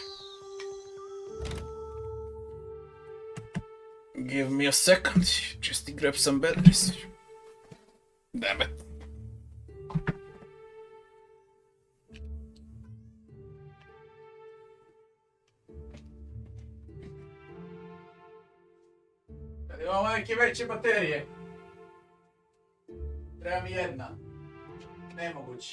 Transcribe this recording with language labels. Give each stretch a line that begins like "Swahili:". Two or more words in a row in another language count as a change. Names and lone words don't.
English: Give me a second just to grab some batteries. Damn it.
Serbian: Imamo neke veće baterije. Treba mi jedna. Nemoguće.